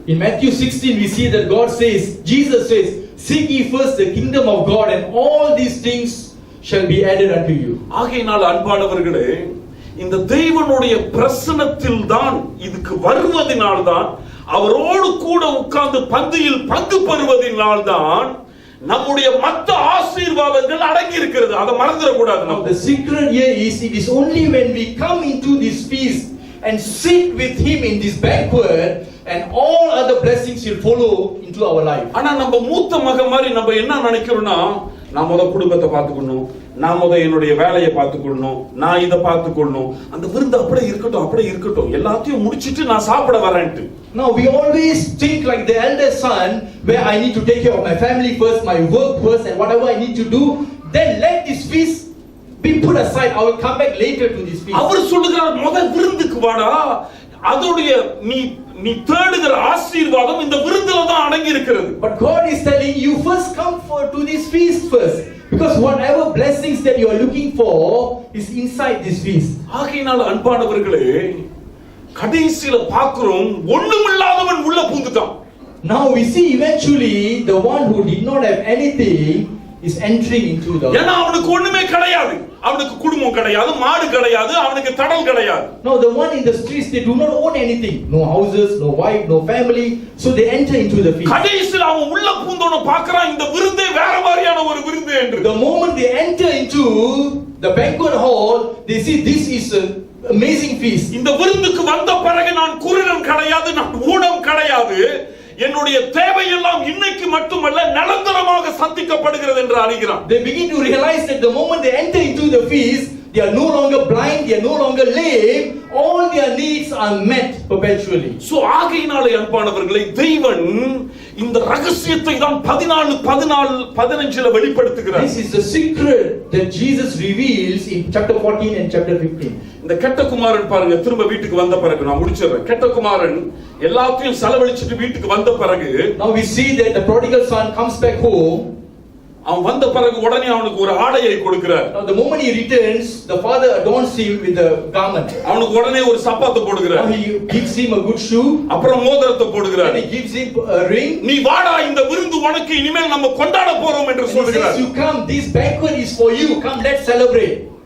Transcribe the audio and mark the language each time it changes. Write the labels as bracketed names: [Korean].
[English] In Matthew 16 we see that Jesus says, seek ye first the kingdom of God and all these things shall be added unto you. [Tamil] ஆகையினால் அன்பானவர்களே, இந்த தேவனுடைய பிரசன்னத்தில் தான் இதுக்கு வருவதினால் தான், அவரோடு கூட உட்கார்ந்து பந்தியில் பங்கு பெறுவதினால் தான் நம்முடைய மற்ற ஆசீர்வாதங்கள் அடங்கி இருக்கிறது. அதை மறந்துட கூடாது. [English] Now the secret here is, it is only when we come into this feast and sit with him in this banquet, and all other blessings will follow into our life. [Tamil] ஆனா நம்ம மூத்த மகன் மாதிரி நம்ம என்ன நினைக்கிறோம்னா, நான் முத குடும்பத்தை பார்த்துக்கணும், நான் முத என்னுடைய வேலையை பார்த்துக்கொள்ளணும், நான் இதை பார்த்துக்கொள்ளணும், அந்த விருந்து அப்படியே இருக்கட்டும், எல்லாத்தையும் முடிச்சிட்டு நான் சாப்பிட வரேன்ட்டு. [English] Now we always think like the elder son, where I need to take care of my family first, my work first, and whatever I need to do, then let this feast be put aside. I will come back later to this feast. [Tamil] அவர் சொல்லுகிறார், முத விருந்துக்கு வாடா, அதோடைய நீ தேடுகிற ஆசீர்வாதம் இந்த விருந்துல தான் அடங்கி இருக்கிறது. [English] But God is telling you first come to this feast first, because whatever blessings that you are looking for is inside this feast. [Tamil] ஆகையினால அன்பானவர்களே, கடைசில பார்க்கிறோம் ஒண்ணுமில்லாதவன் உள்ள பூந்துட்டான். [English] Now we see eventually the one who did not have anything is entering into the. [Tamil] ஏன்னா அவனுக்கு ஒண்ணுமே கிடையாது, அவனுக்கு குடும்பம் கிடையாது, மாடு கிடையாது, அவனுக்கு தடல் கிடையாது. [English] Now the one in the streets, they do not own anything, no houses, no wife, no family, so they enter into the feast. [Tamil] கடைசில அவன் உள்ள பூந்தோன பார்க்கறான், இந்த விருந்தே வேற மாதிரியான ஒரு விருந்து என்று. [English] The moment they enter into the banquet hall, they see this is a amazing feast. [Tamil] இந்த விருந்துக்கு வந்த பிறகு நான் குருடன் கிடையாது, நான் ஊனம் கிடையாது, என்னுடைய தேவையெல்லாம் இன்னைக்கு மட்டுமல்ல நிரந்தரமாக சந்திக்கப்படுகிறது என்று அறிகிறான். [English] They begin to realize that the moment they enter into the feast, they are no longer blind, they are no longer lame, all their needs are met perpetually. [Tamil] So ஆகையினாலே அன்பானவர்களே, தேவன் இந்த ரகசியத்தை தான் 14:15 வெளிப்படுத்துகிறார். [English] This is the secret that Jesus reveals in chapter 14 and chapter 15. [Tamil] இந்த கெட்ட குமாரன் பாருங்க, திரும்ப வீட்டுக்கு வந்த பிறகு நான் முடிச்சிடுறேன். கெட்ட குமாரன் எல்லாத்தையும் செலவழிச்சிட்டு வீட்டுக்கு வந்த பிறகு, [English] now we see that the prodigal son comes back home. [Tamil] அவன் வந்த பிறகு உடனே அவனுக்கு ஒரு ஆடையை கொடுக்கிறார். [English] Now the moment he returns, the father adorns him with a garment. [Tamil] அவனுக்கு உடனே ஒரு சப்பாத்து போடுகிறார். [English] Now he gives him a good shoe. [Tamil] அப்புறம் மோதிரத்தை போடுகிறார். [English] And he gives him a ring. [Tamil] நீ வாடா, இந்த விருந்து உனக்கு, இனிமேல் நம்ம கொண்டாட போறோம் என்று சொல்கிறார். [English] You come, this banquet is for you, come let's celebrate.